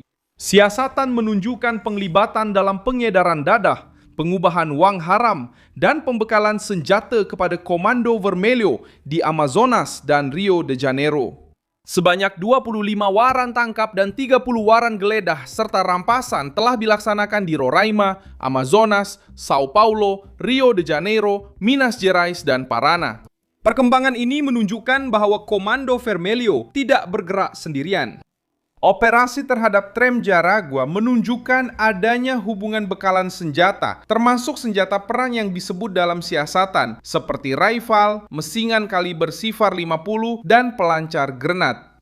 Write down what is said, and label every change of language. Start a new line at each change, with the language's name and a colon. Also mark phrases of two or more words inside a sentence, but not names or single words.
Malay: Siasatan menunjukkan penglibatan dalam pengedaran dadah, pengubahan wang haram dan pembekalan senjata kepada Komando Vermelho di Amazonas dan Rio de Janeiro. Sebanyak 25 waran tangkap dan 30 waran geledah serta rampasan telah dilaksanakan di Roraima, Amazonas, Sao Paulo, Rio de Janeiro, Minas Gerais dan Paraná. Perkembangan ini menunjukkan bahawa Komando Vermelho tidak bergerak sendirian. Operasi terhadap tram Aragua menunjukkan adanya hubungan bekalan senjata, termasuk senjata perang yang disebut dalam siasatan, seperti rifle, mesingan kaliber sifar 50, dan pelancar granat.